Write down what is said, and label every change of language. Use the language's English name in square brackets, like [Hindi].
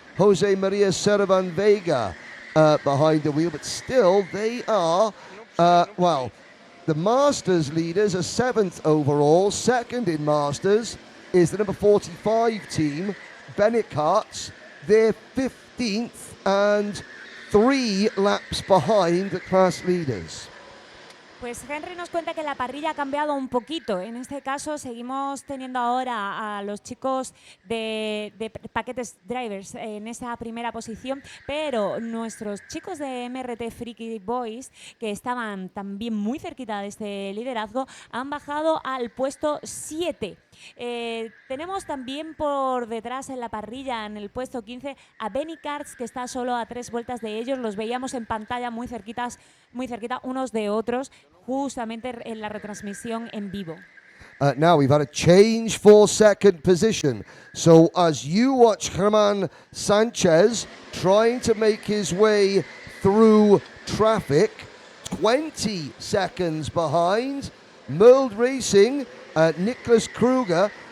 [English] Jose Maria Servan Vega behind the wheel, but still they are, well, the Masters leaders are 7th overall. Second in Masters is the number 45 team, Bennett Karts. They're 15th and 3 laps behind the class leaders. [Spanish] Pues Henry nos cuenta que la parrilla ha cambiado un poquito. En este caso seguimos teniendo ahora a los chicos de Paquetes Drivers en esa primera posición, pero nuestros chicos de MRT Freaky Boys, que estaban también muy cerquita de este liderazgo, han bajado al puesto 7. Tenemos también por detrás en la parrilla, en el puesto 15, a Benny Karts, que está solo a 3 vueltas de ellos. Los veíamos en pantalla muy cerquita unos de otros, justamente en la retransmisión en vivo. [English] Now we've had a change for second position. So as you watch German Sanchez trying to make his way through traffic, 20 seconds behind, Merled Racing, Nicholas Kruger.